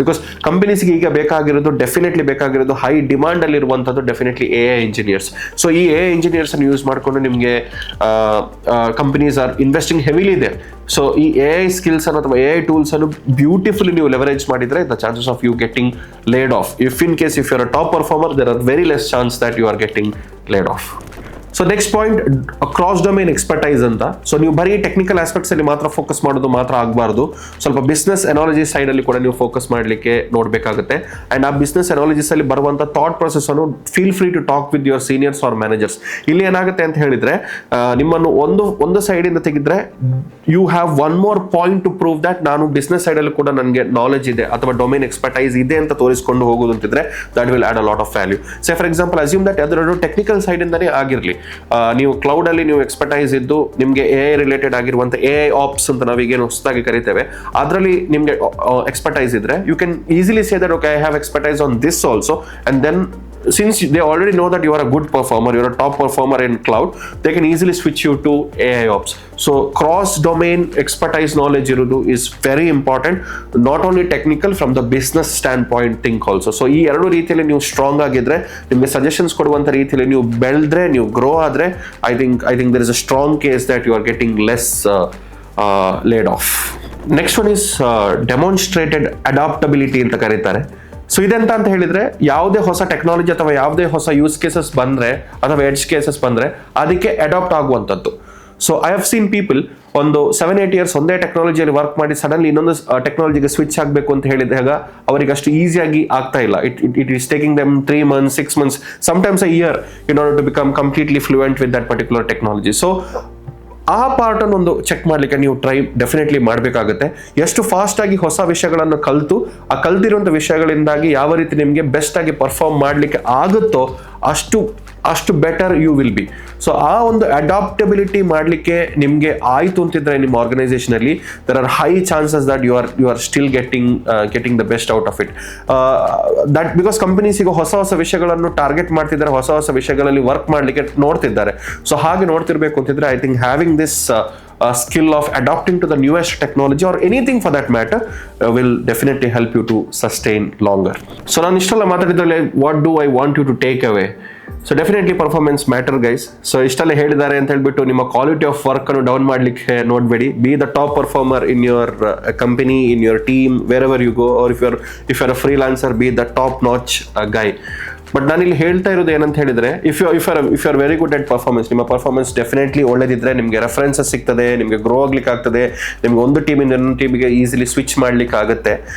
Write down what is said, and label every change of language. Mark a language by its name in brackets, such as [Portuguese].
[Kannada] Because ಕಂಪನೀಸ್ಗೆ ಈಗ definitely ಬೇಕಾಗಿರೋದು high demand ಅಲ್ಲಿ ಇರುವಂತದ್ದು ಡೆಫಿನೆಟ್ಲಿ AI ಇಂಜಿನಿಯರ್ಸ್. ಸೊ ಈ AI ಇಂಜಿನಿಯರ್ಸ್ ಅನ್ನು ಯೂಸ್ ಮಾಡಿಕೊಂಡು ನಿಮಗೆ [English] companies are investing heavily [Kannada] ಇದೆ. ಸೊ ಈ AI ಸ್ಕಿಲ್ಸ್ ಅನ್ನು ಅಥವಾ AI ಟೂಲ್ಸ್ ಅನ್ನು ಬ್ಯೂಟಿಫುಲಿ ನೀವು ಲೆವರೇಜ್ ಮಾಡಿದ್ರೆ [English] The chances of you getting laid off. If you're a top performer, there are very less chance that you are getting laid off. [Kannada] So next point, cross domain expertise ಅಂತ. So ನೀವು ಬರೀ technical aspects ಅಲ್ಲಿ ಮಾತ್ರ focus ಮಾಡೋದು ಮಾತ್ರ ಆಗಬಾರ್ದು, ಸ್ವಲ್ಪ business analogy side ಅಲ್ಲಿ ಕೂಡ ನೀವು ಫೋಕಸ್ ಮಾಡಲಿಕ್ಕೆ ನೋಡಬೇಕಾಗುತ್ತೆ. [English] and [Kannada] ಆ ಬಿಸ್ನೆಸ್ ಅನಾಲಜಿಸ್ ಅಲ್ಲಿ ಬರುವಂತ ಥಾಟ್ ಪ್ರೊಸೆಸ್ ಅನ್ನು [English] Feel free to talk with your seniors or managers. [Kannada] ಇಲ್ಲಿ ಏನಾಗುತ್ತೆ ಅಂತ ಹೇಳಿದ್ರೆ, ನಿಮ್ಮನ್ನು ಒಂದು ಸೈಡ್ ಇಂದ ತೆಗೆದ್ರೆ [English] you have one more point to prove that [Kannada] ನಾನು ಬಿಸ್ನೆಸ್ ಸೈಡ್ ಅಲ್ಲಿ ಕೂಡ ನನಗೆ ನಾಲೆಜ್ ಇದೆ ಅಥವಾ ಡೊಮೇನ್ ಎಕ್ಸ್ಪರ್ಟೈಸ್ ಇದೆ ಅಂತ ತೋರಿಸಿಕೊಂಡು ಹೋಗೋದು ಅಂತಿದ್ರೆ [English] That will add a lot of value. Say for example assume that [Kannada] ಯಾವ್ದಾದ್ರು ಟೆಕ್ನಿಕಲ್ ಸೈಡ್ ಇಂದಾನೇ ಆಗಿರಲಿ, ನೀವು ಕ್ಲೌಡಲ್ಲಿ ನೀವು ಎಕ್ಸ್ಪರ್ಟೈಸ್ ಇದ್ದು ನಿಮಗೆ ಎ ಐ ರಿಲೇಟೆಡ್ ಆಗಿರುವಂಥ ಎ ಐ ಆಪ್ಸ್ ಅಂತ ನಾವೀಗೇನು ಹೊಸದಾಗಿ ಕರಿತೇವೆ, ಅದರಲ್ಲಿ ನಿಮಗೆ ಎಕ್ಸ್ಪರ್ಟೈಸ್ ಇದ್ರೆ [English] You can easily say that okay I have expertise on this also, and then since they already know that you are a good performer, you're a top performer in cloud, they can easily switch you to AI ops. So cross domain expertise knowledge irudu is very important, not only technical, from the business standpoint think also. [Kannada] So ee eradu ರೀತಿಯಲ್ಲಿ ನೀವು strong ಆಗಿದ್ರೆ, ನಿಮಗೆ suggestions ಕೊಡುವಂತ ರೀತಿಯಲ್ಲಿ ನೀವು ಬೆಳೆದ್ರೆ, ನೀವು grow ಆದ್ರೆ, [English] I think there is a strong case that you are getting less laid off. Next one is demonstrated adaptability [Kannada] ಅಂತ ಕರೀತಾರೆ. ಸೊ ಇದೆಂತ ಅಂತ ಹೇಳಿದ್ರೆ, ಯಾವುದೇ ಹೊಸ ಟೆಕ್ನಾಲಜಿ ಅಥವಾ ಯಾವುದೇ ಹೊಸ ಯೂಸ್ ಕೇಸಸ್ ಬಂದ್ರೆ ಅಥವಾ ಎಡ್ಜ್ ಕೇಸಸ್ ಬಂದ್ರೆ ಅದಕ್ಕೆ ಅಡಾಪ್ಟ್ ಆಗುವಂಥದ್ದು. So [English] I have seen people [Kannada] ಒಂದು 7-8 ಇಯರ್ಸ್ ಒಂದೇ ಟೆಕ್ನಾಲಜಿಯಲ್ಲಿ ವರ್ಕ್ ಮಾಡಿ ಸಡನ್ಲಿ ಇನ್ನೊಂದು ಟೆಕ್ನಾಲಜಿಗೆ ಸ್ವಿಚ್ ಆಗಬೇಕು ಅಂತ ಹೇಳಿದಾಗ ಅವರಿಗೆ ಅಷ್ಟು ಈಸಿಯಾಗಿ ಆಗ್ತಾ ಇಲ್ಲ. [English] It is taking them 3 months, 6 months, sometimes a year in order to become completely fluent with that particular technology. [Kannada] So ಆ ಪಾರ್ಟನ್ನು ಒಂದು ಚೆಕ್ ಮಾಡಲಿಕ್ಕೆ ನೀವು ಟ್ರೈ ಡೆಫಿನೆಟ್ಲಿ ಮಾಡಬೇಕಾಗುತ್ತೆ. ಎಷ್ಟು ಫಾಸ್ಟ್ ಆಗಿ ಹೊಸ ವಿಷಯಗಳನ್ನು ಕಲಿತು ಆ ಕಲ್ತಿರುವಂಥ ವಿಷಯಗಳಿಂದಾಗಿ ಯಾವ ರೀತಿ ನಿಮಗೆ ಬೆಸ್ಟ್ ಆಗಿ ಪರ್ಫಾರ್ಮ್ ಮಾಡಲಿಕ್ಕೆ ಆಗುತ್ತೋ ಅಷ್ಟು better [English] You will be. So [Kannada] ಆ ಒಂದು ಅಡಾಪ್ಟಬಿಲಿಟಿ ಮಾಡಲಿಕ್ಕೆ ನಿಮಗೆ ಆಯಿತು ಅಂತಿದ್ರೆ ನಿಮ್ಮ ಆರ್ಗನೈಸೇಷನಲ್ಲಿ, [English] There are high chances that you are still getting the best out of it. [Kannada] That because companies ಈಗ ಹೊಸ ವಿಷಯಗಳನ್ನು ಟಾರ್ಗೆಟ್ ಮಾಡ್ತಿದ್ದಾರೆ, ಹೊಸ ವಿಷಯಗಳಲ್ಲಿ ವರ್ಕ್ ಮಾಡಲಿಕ್ಕೆ ನೋಡ್ತಿದ್ದಾರೆ. [English] so [Kannada] ಹಾಗೆ ನೋಡ್ತಿರ್ಬೇಕು ಅಂತಿದ್ರೆ [English] I think having this skill of adapting to the newest technology or anything for that matter will definitely help you to sustain longer. So [Kannada] ನಾನು ಇಷ್ಟೆಲ್ಲ ಮಾತಾಡಿದ್ರಲ್ಲಿ [English] what do I want you to take away? So definitely performance matter guys. [Kannada] So ಇಷ್ಟೆಲ್ಲ ಹೇಳಿದ್ದಾರೆ ಅಂತ ಹೇಳ್ಬಿಟ್ಟು ನಿಮ್ಮ quality of work ಅನ್ನು down ಮಾಡಲಿಕ್ಕೆ ನೋಡಬೇಡಿ. [English] Be the top performer in your company, in your team, wherever you go, or if you are a freelancer, be the top notch guy. [Kannada] But ನಾನು ಇಲ್ಲಿ ಹೇಳ್ತಾ ಇರೋದು ಏನಂತ ಹೇಳಿದ್ರೆ, [English] if you are very good at performance, [Kannada] ನಿಮ್ಮ performance definitely ಒಳ್ಳೇದಿದ್ರೆ ನಿಮಗೆ references ಸಿಗ್ತದೆ, ನಿಮಗೆ ಗ್ರೋ ಆಗ್ಲಿಕ್ಕೆ ಆಗ್ತದೆ, ನಿಮ್ಗೆ ಒಂದು ಟೀಮಿಂದ ಇನ್ನೊಂದು ಟೀಮಿಗೆ ಈಸಿಲಿ ಸ್ವಿಚ್ ಮಾಡ್ಲಿಕ್ಕೆ ಆಗುತ್ತೆ.